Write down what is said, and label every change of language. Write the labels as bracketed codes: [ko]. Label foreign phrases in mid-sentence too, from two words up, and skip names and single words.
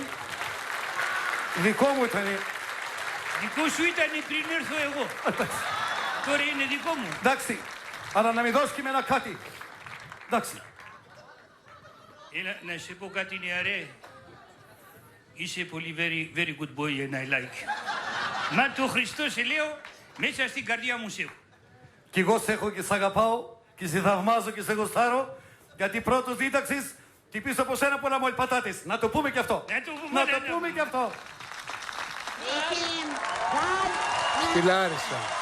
[el] Δικό μου ήτανε. Δικό σου ήταν πριν έρθω εγώ. Τώρα είναι δικό μου. Εντάξει, αλλά να μην δώσει και εμένα κάτι. Εντάξει. Να σε πω κάτι, νεαρέ. Είσαι πολύ [en] very good boy and I like. [el] Μα το Χριστό σε λέω, μέσα στην καρδιά μου σε έχω. Κι εγώ σε έχω και σ' αγαπάω και σε θαυμάζω και σε γουστάρω, γιατί πρώτος δίδαξης και πίσω από σένα πολλά μόλι πατάτες. Να το πούμε κι αυτό. Να το πούμε κι αυτό. Στη Λάρισα.